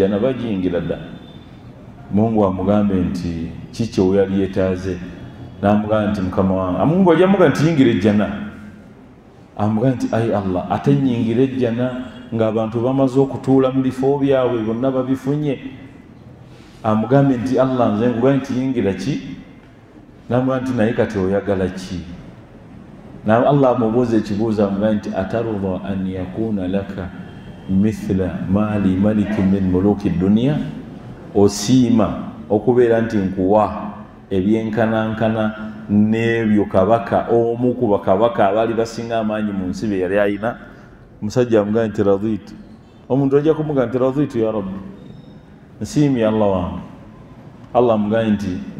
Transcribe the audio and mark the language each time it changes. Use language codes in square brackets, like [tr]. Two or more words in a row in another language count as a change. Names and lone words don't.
[lg] jjana bagiyingira dda Mungu amugambe nti kiki oyali yeetaaze n'amugamba nti mukama wange Mungu ajja amugambe nti yingira ejjana amugambe nti ayi Allah ate nnyingira ejjana ng'abantu bamaze okutuula mu bifo byabwe bonna babifunye amugambe nti Allah nze ngugambe nti yingira ki n'amugambe nti naye kati oyagala ki na Allah amubuuza ekibuuzo amugambe nti [ar] أترضى أن يكون لك مثل مال ملك من ملوك الدنيا [lg] osiima okubeera nti nkuwa ebyenkanankana n'ebyo kabaka omu ku bakabaka abaali basinga amaanyi mu nsi be yali ayina omusajja amugambe nti raditu omuntu ajja kumugambe nti [ar] رضيت يا رب [lg] nsiimye Allah wange Allah amugambe nti